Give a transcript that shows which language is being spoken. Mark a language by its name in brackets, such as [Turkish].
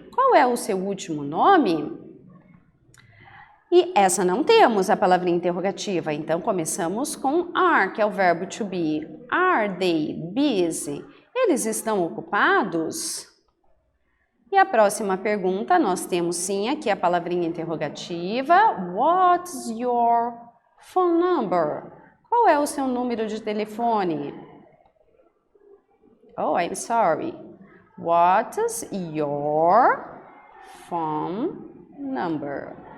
[Portuguese] Qual é o seu último nome? E essa não temos a palavrinha interrogativa, então começamos com are, que é o verbo to be. [English] Are they busy? [Portuguese] Eles estão ocupados? E a próxima pergunta, nós temos sim aqui a palavrinha interrogativa. [English] What's your phone number? [Portuguese] Qual é o seu número de telefone? [English] Oh, I'm sorry. What is your phone number?